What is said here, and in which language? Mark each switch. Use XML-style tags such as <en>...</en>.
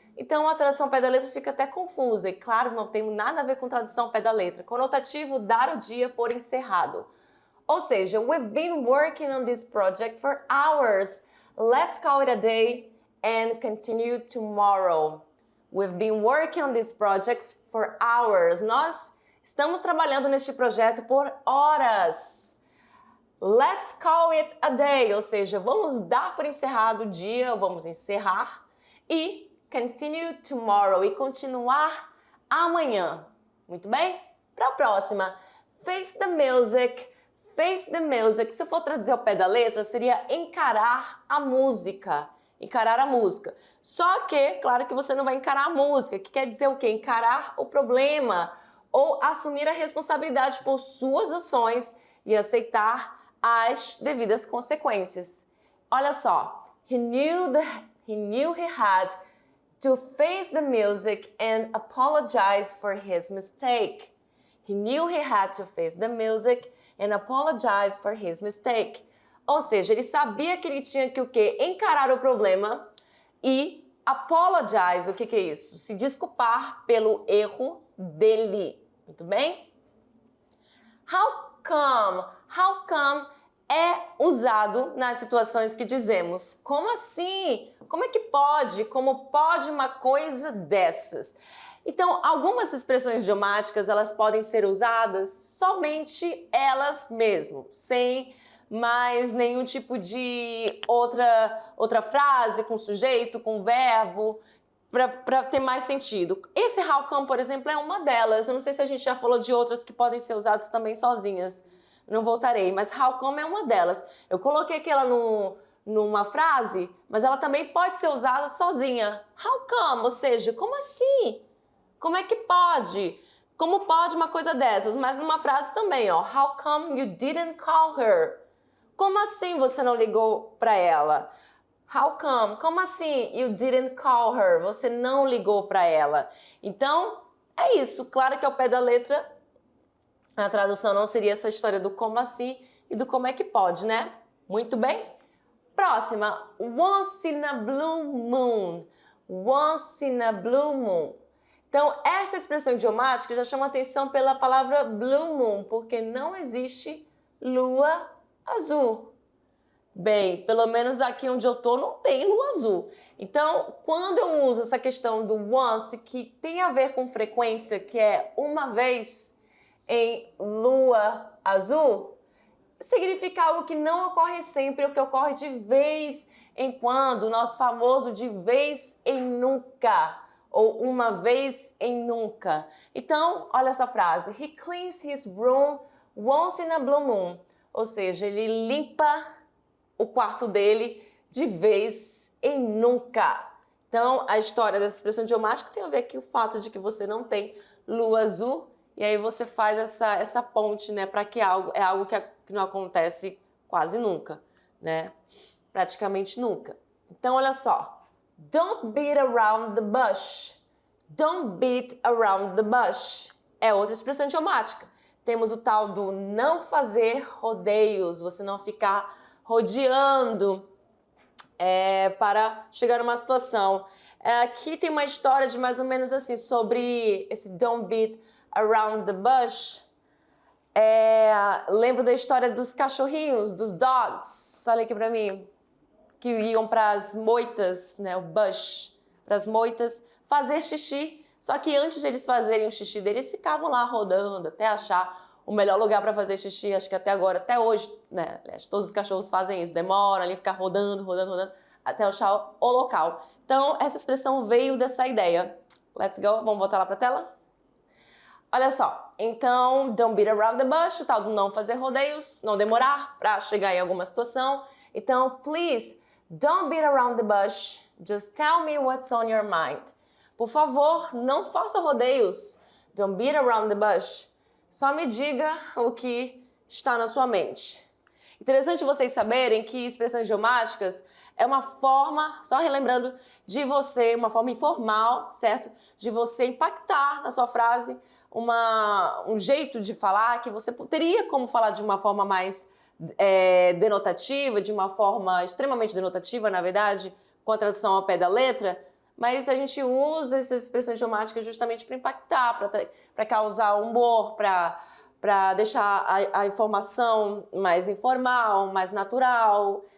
<pt>Então a tradução ao pé da letra fica até confusa, e claro, não tem nada a ver com tradução ao pé da letra. Conotativo, dar o dia por encerrado. Ou seja,</pt> <en>we've been working on this project for hours. Let's call it a day and continue tomorrow. We've been working on this project for hours.</en> <pt>Nós estamos trabalhando neste projeto por horas.</pt> <en>Let's call it a day,</en> <pt>ou seja, vamos dar por encerrado o dia, vamos encerrar e</pt> <en>continue tomorrow,</en> <pt>e continuar amanhã. Muito bem? Para a próxima,</pt> <en>face the music. Face the music,</en> <pt>se eu for traduzir ao pé da letra, seria encarar a música. Encarar a música. Só que, claro que você não vai encarar a música, que quer dizer o quê? Encarar o problema ou assumir a responsabilidade por suas ações e aceitar as devidas consequências. Olha só.</pt> <en>He knew he had to face the music and apologize for his mistake. He knew he had to face the music and apologize for his mistake.</en> <pt>Ou seja, ele sabia que ele tinha que o quê? Encarar o problema e apologize, o que é isso? Se desculpar pelo erro dele. Muito bem?</pt> <en>How come? How come</en> <pt>é usado nas situações que dizemos. Como assim? Como é que pode? Como pode uma coisa dessas? Então, algumas expressões idiomáticas, elas podem ser usadas somente elas mesmas, sem mais nenhum tipo de outra frase com sujeito, com verbo, para ter mais sentido. Esse how come, por exemplo, é uma delas. Eu não sei se a gente já falou de outras que podem ser usadas também sozinhas. Não voltarei, mas how come é uma delas. Eu coloquei aqui ela numa frase, mas ela também pode ser usada sozinha.</pt> <en>How come?</en> <pt>Ou seja, como assim? Como é que pode? Como pode uma coisa dessas? Mas numa frase também, ó.</pt> <en>How come you didn't call her?</en> <pt>Como assim você não ligou para ela?</pt> <en>How come?</en> <pt>Como assim</pt> <en>you didn't call her?</en> <pt>Você não ligou para ela. Então, é isso. Claro que ao pé da letra, a tradução não seria essa história do como assim e do como é que pode, né? Muito bem? Próxima.</pt> <en>Once in a blue moon. Once in a blue moon.</en> <pt>Então, esta expressão idiomática já chama atenção pela palavra blue moon, porque não existe lua azul. Bem, pelo menos aqui onde eu tô não tem lua azul. Então, quando eu uso essa questão do once, que tem a ver com frequência, que é uma vez em lua azul, significa algo que não ocorre sempre, o que ocorre de vez em quando, o nosso famoso de vez em nunca, ou uma vez em nunca. Então, olha essa frase.</pt> <en>He cleans his room once in a blue moon.</en> <pt>Ou seja, ele limpa o quarto dele de vez em nunca. Então, a história dessa expressão idiomática tem a ver com o fato de que você não tem lua azul, e aí você faz essa ponte, né, para que é algo que não acontece quase nunca, né? Praticamente nunca. Então, olha só.</pt> <en>Don't beat around the bush. Don't beat around the bush.</en> <pt>É outra expressão idiomática. Temos o tal do não fazer rodeios, você não ficar rodeando para chegar a uma situação. Aqui tem uma história de mais ou menos assim, sobre esse don't beat around the bush. Lembro da história dos cachorrinhos, dos dogs. Olha aqui pra mim. Que iam para as moitas, né, o bush, para as moitas fazer xixi. Só que antes de eles fazerem o xixi deles, ficavam lá rodando até achar o melhor lugar para fazer xixi. Acho que até agora, até hoje, né, todos os cachorros fazem isso. Demoram ali, ficar rodando, até achar o local. Então, essa expressão veio dessa ideia.</pt> <en>Let's go,</en> <pt>vamos voltar lá para a tela? Olha só, então, don't beat around the bush, o tal do não fazer rodeios, não demorar para chegar em alguma situação. Então,</pt> <en>please, don't beat around the bush, just tell me what's on your mind.</en> <pt>Por favor, não faça rodeios,</pt> <en>don't beat around the bush.</en> <pt>Só me diga o que está na sua mente. Interessante vocês saberem que expressões idiomáticas é uma forma, só relembrando, de você, uma forma informal, certo? De você impactar na sua frase um jeito de falar que você teria como falar de uma forma mais denotativa, de uma forma extremamente denotativa, na verdade, com a tradução ao pé da letra, mas a gente usa essas expressões idiomáticas justamente para impactar, para causar humor, para deixar a informação mais informal, mais natural.</pt>